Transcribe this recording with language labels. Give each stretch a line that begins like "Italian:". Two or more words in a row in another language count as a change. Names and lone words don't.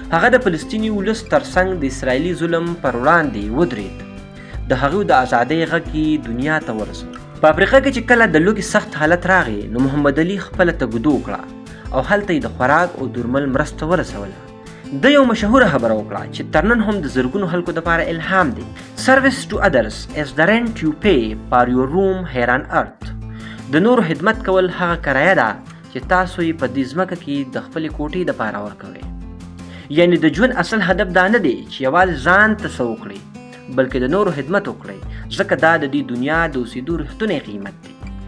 Pashto: هغه د فلسطیني ولس ترڅنګ د اسرائیلي ظلم پر وړاندې ودرېد، د هغوی د ازادۍ غږ یې دنیا ته ورسو. په افریقا کې چې کله د لوږې سخت حالت راغی، نو محمد علي خپله تګدو وکړه او هلته یې د خوراک او درمل مرسته ورسوله. د یو مشهوره خبره وکړه چې تر نن هم د زرګونو خلکو دپاره الهام دی.
English: Service to others is the rent you pay for your room here on earth.
Pashto: د نورو خدمت کول هغه کرایه ده چې تاسو یې په دې ځمکه کې د خپلې کوټې دپاره ورکوئ. یعنې د ژوند اصل هدف دا نه دی چې یوازې ځان ته څه وکړئ، بلکې د نورو خدمت وکړئ، ځکه دا د دې دنیا د اوسېدو رښتونی قیمت دی.